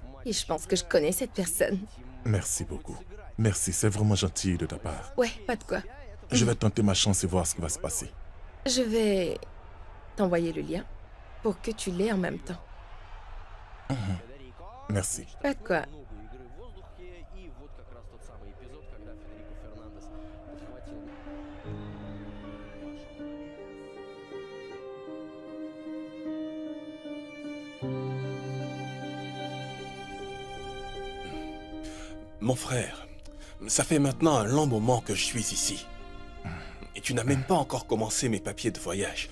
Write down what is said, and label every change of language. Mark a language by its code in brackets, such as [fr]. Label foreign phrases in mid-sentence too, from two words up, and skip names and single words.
[fr] Et je pense que je connais cette personne. Merci beaucoup. Merci, c'est vraiment gentil de ta part. Ouais, pas de quoi. Je vais tenter ma chance et voir ce qui va se passer. Je vais t'envoyer le lien pour que tu l'aies en même temps. Merci. Pas de quoi. [ru] Много игры в воздухе. И вот как раз тот самый эпизод, когда Федерико Фернандес подхватил. [fr] Mon frère, ça fait maintenant un long moment que je suis ici. Et tu n'as même pas encore commencé mes papiers de voyage.